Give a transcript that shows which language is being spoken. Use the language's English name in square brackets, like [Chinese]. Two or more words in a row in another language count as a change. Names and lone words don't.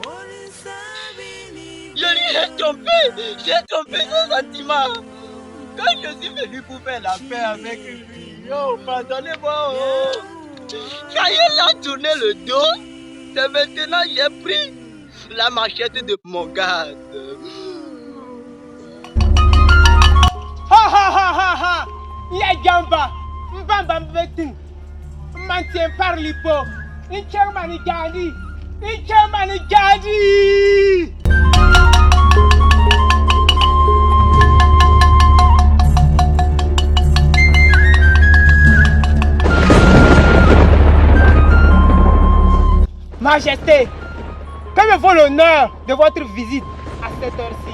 [French] Je lui ai trompé, j'ai trompé son sentiment. Quand je suis venu pour faire la paix avec lui, oh, pardonnez-moi, oh. Quand il a tourné le dos, c'est maintenant j'ai pris la machette de mon garde. Ha ha ha ha ha! Ya jamba! Mbamba mbeting! Mantien par lipo! Inchermani jadi! Inchermani jadi! Majesté, que me vaut l'honneur de votre visite à cette heure-ci?